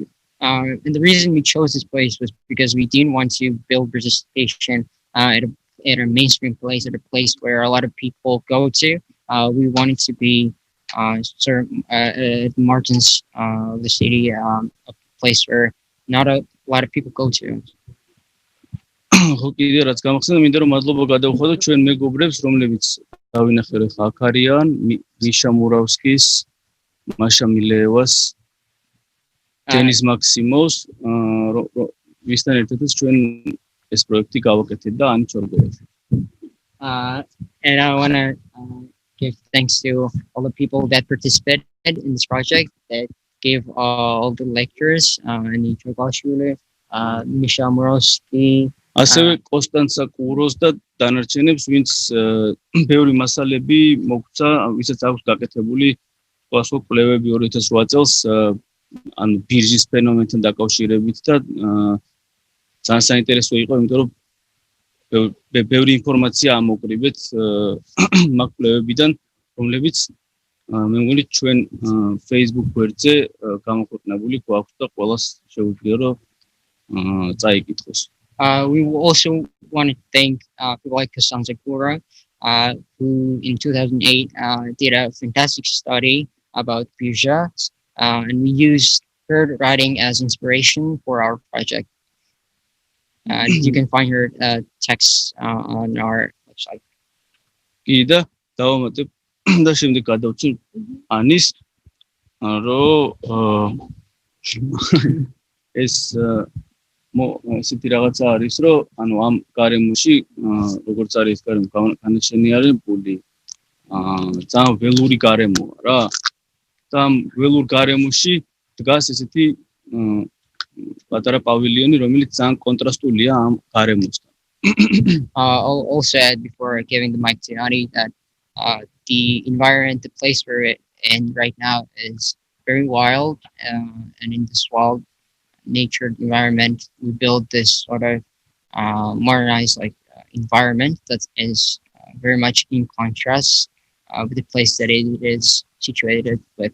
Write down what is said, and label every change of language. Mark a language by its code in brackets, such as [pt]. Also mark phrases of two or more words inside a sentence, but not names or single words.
[en] And the reason we chose this place was because we didn't want to build Bridge Station at a mainstream place, at a place where a lot of people go to. We wanted to be sort of at the margins of the city, a place where not a lot of people go to. [ka] ხო კიდე რაც გამახსენდა მინდა რომ მადლობა გადავხადო ჩვენ მეგობრებს რომლებიც დავინახე ხა აქ არიან მიშა მურავსკის, მაშა მილეევას, დენის მაქსიმოვს ვისთან ერთადაც ჩვენ ეს პროექტი გავაკეთეთ და ანი ჩორგოვაში. [en] And I want to give thanks to all the people that participated in this project, that gave all the lectures, Dicho, Misha Murovsky, [ka] ასევე კონსტანცა კუროს და დანარჩენებს, ვინც ბევრი მასალები მოგცა, ვისაც აქვს გაკეთებული სხვადასხვა კვლევები 2008 წელს, ანუ ბირჟის ფენომენთან დაკავშირებით და ძალიან საინტერესო იყო, იმიტომ რომ ბევრი ინფორმაცია ამოკრიბეთ მაგ კვლევებიდან, რომლებიც მე მგონი ჩვენ Facebook გვერდზე გამოქვეყნებული გვაქვს და ყველას შეუძლია რომ წაიკითხოს. [en] We also want to thank people like Kasan Sakura, who in 2008 did a fantastic study about Birja, and we used her writing as inspiration for our project. You can find her texts on our website. [ka] კიდე დავამატებ და შემდეგ გადავწყვი ანის რომ ეს ესეთი რაღაცა არის რომ ანუ ამ გარემოში როგორც არის განაშენიანებული ძალიან ველური გარემოა რა და ამ ველურ გარემოში დგას ესეთი პატარა პავილიონი რომელიც ძალიან კონტრასტულია ამ გარემოსთან. [en] I'll also add before giving the mic to Ani that the environment, the place we're in right now is very wild, and in this wild nature environment, we build this sort of modernized environment that is very much in contrast with the place that it is situated with.